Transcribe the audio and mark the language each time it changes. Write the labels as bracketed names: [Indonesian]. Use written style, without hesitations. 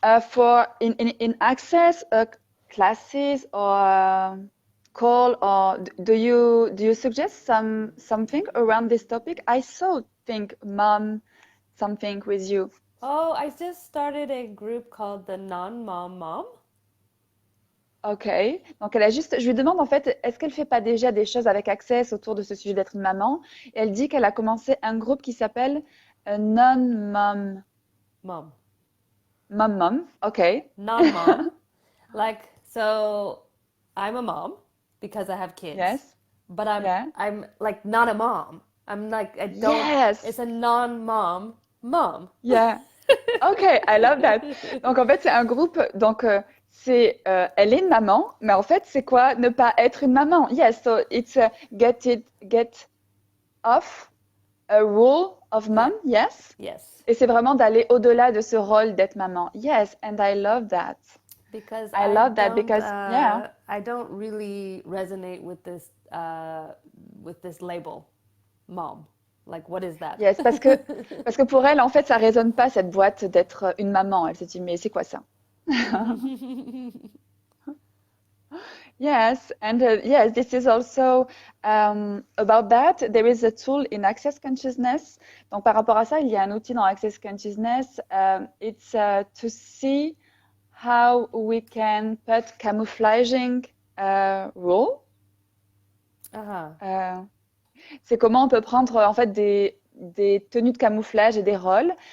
[English] For in access classes or call, or do you suggest something around this topic? I think mom something with you. Oh, I just started a group called the Non-Mom Mom. [French] Ok, donc je lui demande en fait, est-ce qu'elle fait pas déjà des choses avec Access autour de ce sujet d'être une maman? Et elle dit qu'elle a commencé un groupe qui s'appelle Non-Mom [English] Mom. Mom, ok. Non-mom. Like, so I'm a mom because I have kids. Yes. But Yeah. I'm like not a mom. I'm like I don't. Yes. It's a non-mom mom. Yeah. Ok, I love that. [French] Donc en fait, c'est un groupe, donc elle est une maman, mais en fait, c'est quoi ne pas être une maman? [English] Yes, so it's get off a role of mom, yes? Yes. [French] Et c'est vraiment d'aller au-delà de ce rôle d'être maman. [English] Yes, and I love that. Because I love that because yeah. I don't really resonate with this label, mom. Like, what is that? [French] Yes, parce que pour elle, en fait, ça résonne pas cette boîte d'être une maman. Elle se dit, mais c'est quoi ça? [English] Yes, and yes, this is also about that. There is a tool in Access Consciousness. [French] Donc, par rapport à ça, il y a un outil dans Access Consciousness. [English] It's to see how we can put camouflaging role. [French] C'est comment on peut prendre en fait des tenues de camouflage et des rôles.